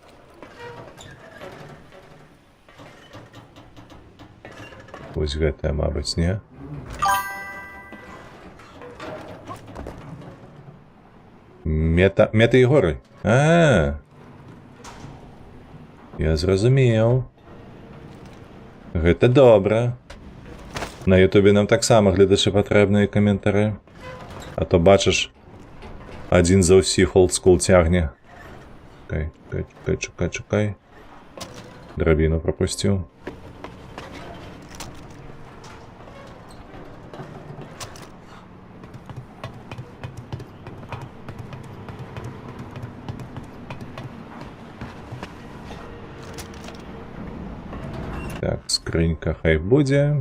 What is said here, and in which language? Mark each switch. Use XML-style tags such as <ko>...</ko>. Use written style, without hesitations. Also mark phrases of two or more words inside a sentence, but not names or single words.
<be>Ось гэта, мабуть, не? Мета Ігори.</be> <uk>Я зрозумів.</uk> <be>Гэта добра. На Ютубе нам так само глядачі патрэбныя каментары.</be> <uk>А то бачиш, один за усіх олдскул тягне. Чекай.</uk> <be>Драбіну пропустил. Так, скрынька хай будзе.</be>